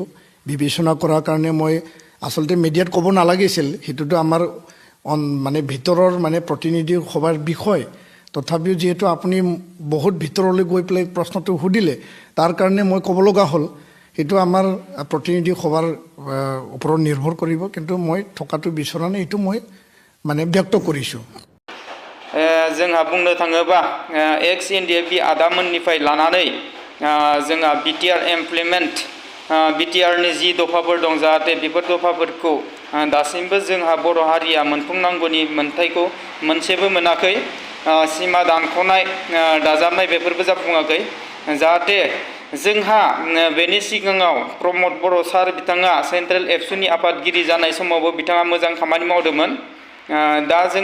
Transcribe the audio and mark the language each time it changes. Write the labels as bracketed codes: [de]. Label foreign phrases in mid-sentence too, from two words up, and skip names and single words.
[as] বিবেচনা কৰাৰ কাৰণে মই আচলতে মিডিয়াত ক'ব নালাগিছিল, সেইটোতো আমাৰ মানে ভিতৰৰ মানে প্ৰতিনিধি সভাৰ বিষয়। তথাপিও যিহেতু আপুনি বহুত ভিতৰলৈ গৈ পেলাই প্ৰশ্নটো সুধিলে, তাৰ কাৰণে মই ক'ব লগা হ'ল। সেইটো আমাৰ প্ৰতিনিধি সভাৰ ওপৰত নিৰ্ভৰ কৰিব, কিন্তু মই থকাটো বিচৰা নাই, এইটো মই মানে ব্যক্ত কৰিছোঁ। [brx] जोंहा बुंनो थाङोबा एक्स एनडिएफबि आदामोननिफ्राय लानानै जोंहा बिटिआर इमप्लिमेन्ट बिटिआरनि जि दफाफोर दं जाहाथे बेफोर दफाफोरखौ दासिमबो जोंहा बर' हारिया मोनफुंनांगौनि मोन्थायखौ मोनसेबो मोनाखै सिमा दानख'नाय दाजाबनाय बेफोरबो जाफुङाखै जाहाथे जोंहा बेनि सिगाङाव प्रमद बर' सार बिथाङा सेन्ट्रेल एबसुनि आफादगिरि जानाय समावबो बिथाङा मोजां खामानि मावदोंमोन दा